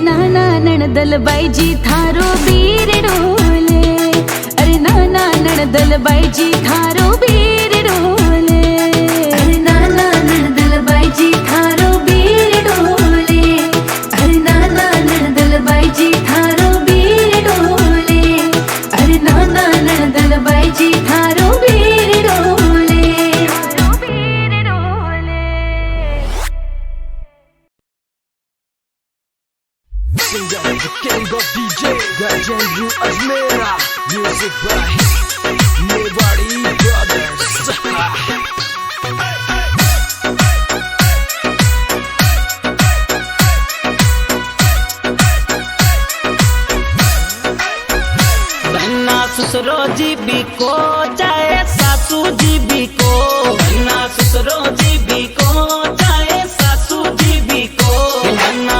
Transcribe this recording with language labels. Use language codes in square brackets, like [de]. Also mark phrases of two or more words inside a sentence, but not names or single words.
[raj] नाना ननदल बाई जी थारो बीर डोले, अरे नाना ननदल बाई जी थारो बीर डोले, अरे नाना ननदल बाई जी थारो बीर डोले, अरे नाना ननदल बाई जी थारो बीर डोले, अरे नाना ननदल बाई जी थारो बीर डोले, बीर डोले। [en] The king of DJ, Gajan Yu Azmera, music by Mewari Brothers. [raj] बहना ससुरो जी भी को चाहे सासू जी भी को, बहना ससुरो जी भी को चाहे सासू जी भी को, बहना